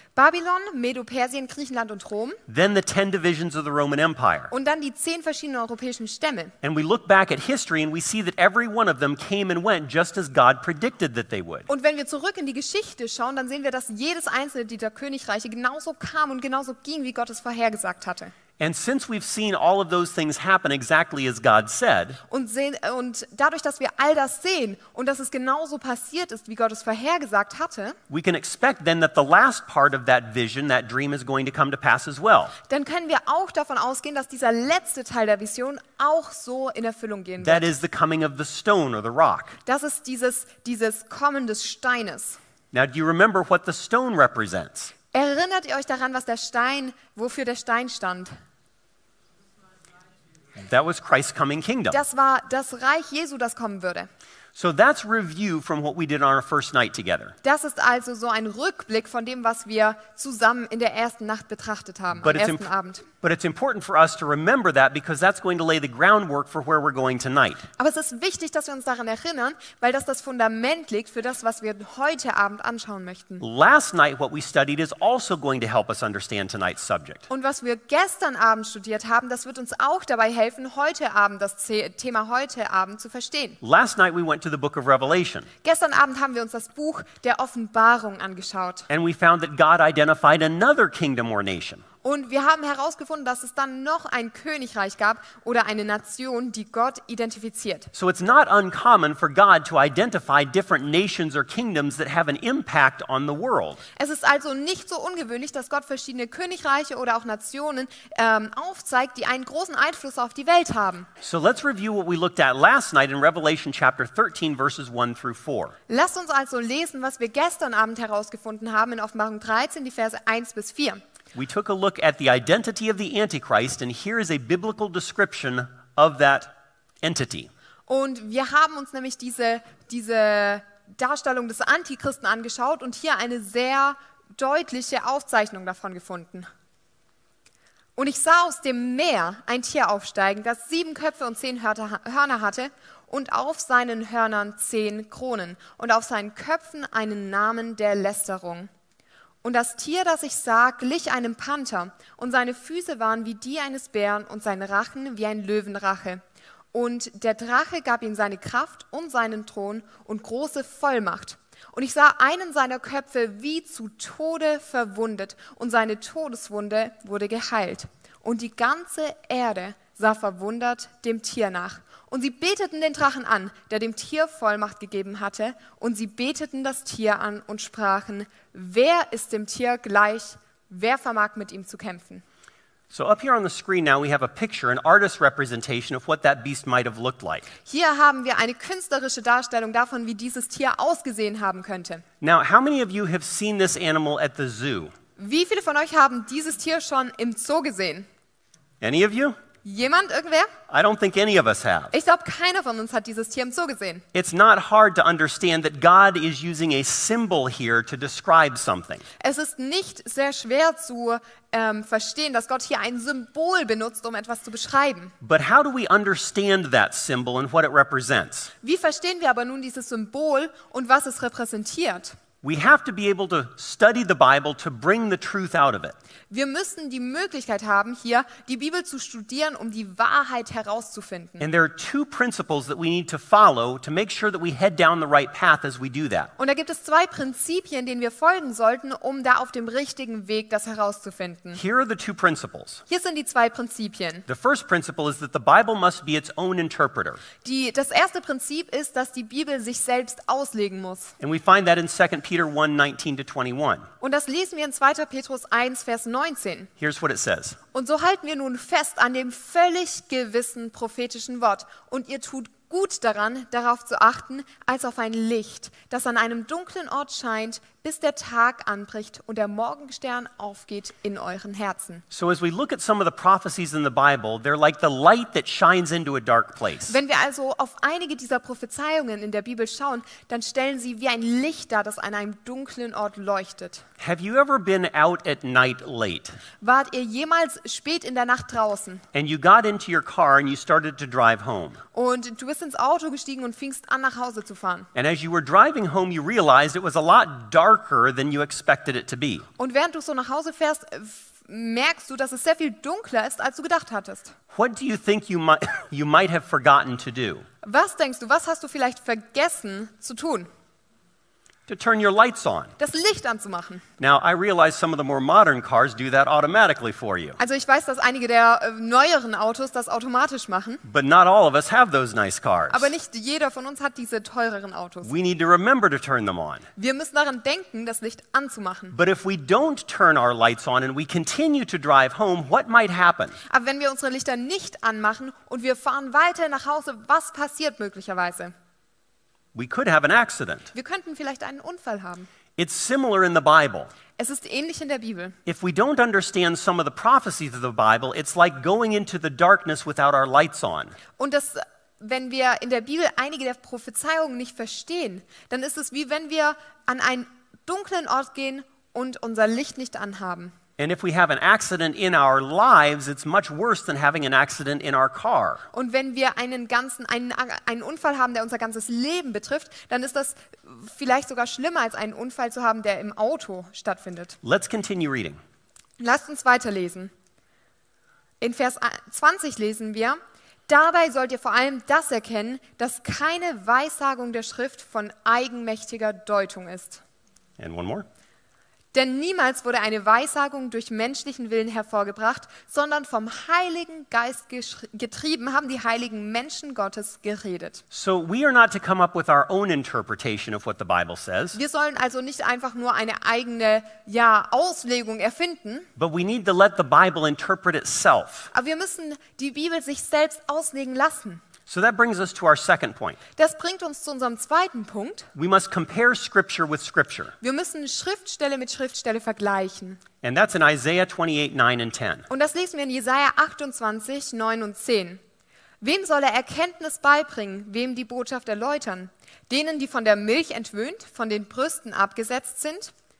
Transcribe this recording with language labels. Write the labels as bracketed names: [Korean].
[German] Babylon, Medo-Persien, Griechenland und Rom. [English] Then the 10 divisions of the Roman Empire. [German] Und dann die 10 verschiedenen europäischen Stämme. [English] And we look back at history and we see that every one of them came and went just as God predicted that they would. [German] Und wenn wir zurück in die Geschichte schauen, dann sehen wir, dass jedes einzelne dieser Königreiche genauso kam und genauso ging, wie Gott es vorhergesagt hatte. [English] And since we've seen all of those things happen exactly as God said, [German] Und dadurch, dass wir all das sehen und dass es genauso passiert ist, wie Gott es vorhergesagt hatte, [English] we can expect then that the last part of that vision, that dream, is going to come to pass as well. [German] dann können wir auch davon ausgehen, dass dieser letzte Teil der Vision auch so in Erfüllung gehen [English] That [German] wird. [English] is the coming of the stone or the rock. [German] Das ist dieses Kommen des Steines. [English] Now, do you remember what the stone represents? [German] Erinnert ihr euch daran, wofür der Stein stand? [English] That was Christ's coming kingdom. [German] Das war das Reich Jesu, das kommen würde. [English] So that's review from what we did on our first night together. [German] Das ist also so ein Rückblick von dem, was wir zusammen in der ersten Nacht betrachtet haben, am [English] But [German] ersten Abend. [English] it's important for us to remember that because that's going to lay the groundwork for where we're going tonight. [German] Aber es ist wichtig, dass wir uns daran erinnern, weil das Fundament legt für das, was wir heute Abend anschauen möchten. [English] Last night, what we studied is also going to help us understand tonight's subject. [German] Und was wir gestern Abend studiert haben, das wird uns auch dabei helfen, heute Abend das Thema heute Abend zu verstehen. [English] Last night, we went to the book of Revelation, [German] Gestern Abend haben wir uns das Buch der Offenbarung angeschaut. [English] and we found that God identified another kingdom or nation. [German] Und wir haben herausgefunden, dass es dann noch ein Königreich gab oder eine Nation, die Gott identifiziert. [English] So it's not uncommon for God to identify different nations or kingdoms that have an impact on the world. [German] Es ist also nicht so ungewöhnlich, dass Gott verschiedene Königreiche oder auch Nationen aufzeigt, die einen großen Einfluss auf die Welt haben. [English] So let's review what we looked at last night in Revelation chapter 13, verses 1 through 4. [German] Lasst uns also lesen, was wir gestern Abend herausgefunden haben in Offenbarung 13, die Verse 1 bis 4. [English] We took a look at the identity of the Antichrist, and here is a biblical description of that entity. [German] Und wir haben uns nämlich diese Darstellung des Antichristen angeschaut und hier eine sehr deutliche Aufzeichnung davon gefunden. Und ich sah aus dem Meer ein Tier aufsteigen, das 7 Köpfe und 10 Hörner hatte und auf seinen Hörnern 10 Kronen und auf seinen Köpfen einen Namen der Lästerung. Und das Tier, das ich sah, glich einem Panther, und seine Füße waren wie die eines Bären und sein Rachen wie ein Löwenrache. Und der Drache gab ihm seine Kraft und seinen Thron und große Vollmacht. Und ich sah einen seiner Köpfe wie zu Tode verwundet, und seine Todeswunde wurde geheilt. Und die ganze Erde sah verwundert dem Tier nach. Und sie beteten den Drachen an, der dem Tier Vollmacht gegeben hatte. Und sie beteten das Tier an und sprachen, wer ist dem Tier gleich? Wer vermag mit ihm zu kämpfen? [English] So up here on the screen now we have a picture, an artist's representation of what that beast might have looked like. [German] Hier haben wir eine künstlerische Darstellung davon, wie dieses Tier ausgesehen haben könnte. [English] Now, how many of you have seen this animal at the zoo? [German] Wie viele von euch haben dieses Tier schon im Zoo gesehen? [English] Any of you? [German] Jemand, irgendwer? [English] I don't think any of us have. [German] Ich glaube, keiner von uns hat dieses Tier im Zoo gesehen. [English] It's not hard to understand that God is using a symbol here to describe something. [German] Es ist nicht sehr schwer zu verstehen, dass Gott hier ein Symbol benutzt, um etwas zu beschreiben. [English] But how do we understand that symbol and what it represents? [German] Wie verstehen wir aber nun dieses Symbol und was es repräsentiert? [English] We have to be able to study the Bible to bring the truth out of it. [German] Wir müssen die Möglichkeit haben, hier die Bibel zu studieren, um die Wahrheit herauszufinden. [English] And there are two principles that we need to follow to make sure that we head down the right path as we do that. [German] Und da gibt es zwei Prinzipien, denen wir folgen sollten, um da auf dem richtigen Weg das herauszufinden. [English] Here are the two principles. [German] Hier sind die zwei Prinzipien. [English] The first principle is that the Bible must be its own interpreter. [German] Das erste Prinzip ist, dass die Bibel sich selbst auslegen muss. [English] And we find that in 2 Peter 1:19-21. [German] Und das lesen wir in 2. Petrus 1, Vers 19. [English] Here's what it says. [German] Und so halten wir nun fest an dem völlig gewissen prophetischen Wort. Und ihr tut gut daran, darauf zu achten, als auf ein Licht, das an einem dunklen Ort scheint, bis der Tag anbricht und der Morgenstern aufgeht in euren Herzen. [English] So as we look at some of the prophecies in the Bible, they're like the light that shines into a dark place. [German] Wenn wir also auf einige dieser Prophezeiungen in der Bibel schauen, dann stellen sie wie ein Licht dar, das an einem dunklen Ort leuchtet. [English] Have you ever been out at night late? [German] Wart ihr jemals spät in der Nacht draußen [English] And you got into your car and you started to drive home. [German] und du bist ins Auto gestiegen und fingst an, nach Hause zu fahren? [English] And as you were driving home, you realized it was a lot darker than you expected it to be. [German] Und während du so nach Hause fährst, merkst du, dass es sehr viel dunkler ist, als du gedacht hattest. [English] What do you think you might have forgotten to do? [German] Was denkst du, was hast du vielleicht vergessen zu tun? [English] To turn your lights on. [German] Das Licht anzumachen. [English] Now, I realize some of the more modern cars do that automatically for you. [German] Also ich weiß, dass einige der neueren Autos das automatisch machen, [English] But not all of us have those nice cars. [German] aber nicht jeder von uns hat diese teureren Autos. [English] We need to remember to turn them on. [German] Wir müssen daran denken, das Licht anzumachen. [English] But if we don't turn our lights on and we continue to drive home, what might happen? [German] Aber wenn wir unsere Lichter nicht anmachen und wir fahren weiter nach Hause, was passiert möglicherweise? [English] We could have an accident. [German] Wir könnten vielleicht einen Unfall haben. [English] It's similar in the Bible. [German] Es ist ähnlich in der Bibel. [English] If we don't understand some of the prophecies of the Bible, it's like going into the darkness without our lights on. [German] Und wenn wir in der Bibel einige der Prophezeiungen nicht verstehen, dann ist es wie wenn wir an einen dunklen Ort gehen und unser Licht nicht anhaben. [English] And if we have an accident in our lives, it's much worse than having an accident in our car. [German] Und wenn wir einen Unfall haben, der unser ganzes Leben betrifft, dann ist das vielleicht sogar schlimmer, als einen Unfall zu haben, der im Auto stattfindet. [English] Let's continue reading. [German] Lasst uns weiterlesen. In Vers 20 lesen wir: Dabei sollt ihr vor allem das erkennen, dass keine Weissagung der Schrift von eigenmächtiger Deutung ist. [English] And one more. [German] Denn niemals wurde eine Weissagung durch menschlichen Willen hervorgebracht, sondern vom Heiligen Geist getrieben haben die heiligen Menschen Gottes geredet. [English] So we are not to come up with our own interpretation of what the Bible says, [German] Wir sollen also nicht einfach nur eine eigene Auslegung erfinden, [English] but we need to let the Bible interpret itself. [German] aber wir müssen die Bibel sich selbst auslegen lassen. [English] So that brings us to our second point. [German] Das bringt uns zu unserem zweiten Punkt. [English] We must compare Scripture with Scripture. [German] Wir müssen Schriftstelle mit Schriftstelle vergleichen. [English] And that's in Isaiah 28, 9 and 10. [German] Und das lesen wir in Jesaja 28, 9 und 10. Wem soll er Erkenntnis beibringen, wem die Botschaft erläutern? Denen, die von der Milch entwöhnt, von den Brüsten abgesetzt sind?